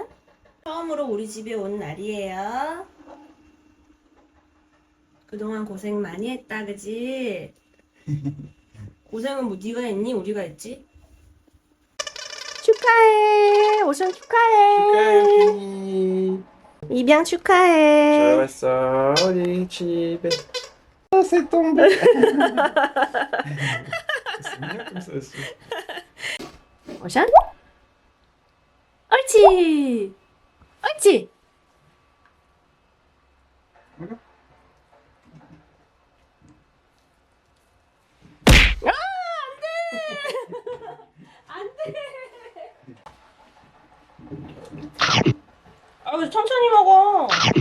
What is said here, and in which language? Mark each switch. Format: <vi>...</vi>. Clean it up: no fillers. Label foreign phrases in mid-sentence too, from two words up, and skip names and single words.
<ko>처음으로 우리 집에 온 날이에요. 그동안 고생 많이 했다, 그지? 고생은 뭐 네가 했니? 우리가 했지? 축하해. 오션 축하해. 축하해, 피. 입양 축하해. 잘 왔어, 우리 집에.</ko> <fr>c'est tombé. C'est bien comme ça aussi.</fr> <ko>오션? 옳지. 옳지. Voilà. 아, 왜 천천히 먹어?</ko>